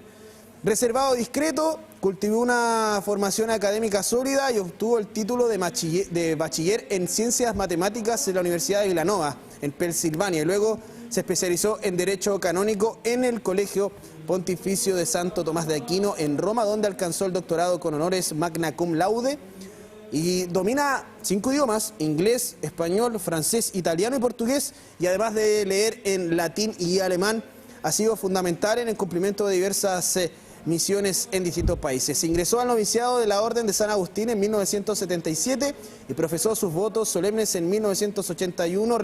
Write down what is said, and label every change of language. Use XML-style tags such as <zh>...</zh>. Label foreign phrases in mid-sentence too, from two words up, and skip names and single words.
<es>Reservado, discreto, cultivó una formación académica sólida y obtuvo el título de bachiller en Ciencias Matemáticas en la Universidad de Villanova, en Pensilvania, y luego se especializó en Derecho Canónico en el Colegio Pontificio de Santo Tomás de Aquino en Roma, donde alcanzó el doctorado con honores</es> <la>magna cum laude,</la> <es>y domina 5 idiomas: inglés, español, francés, italiano y portugués, y además de leer en latín y alemán, ha sido fundamental en el cumplimiento de diversas misiones en distintos países. Ingresó al noviciado de la Orden de San Agustín en 1977 y profesó sus votos solemnes en 1981.</es>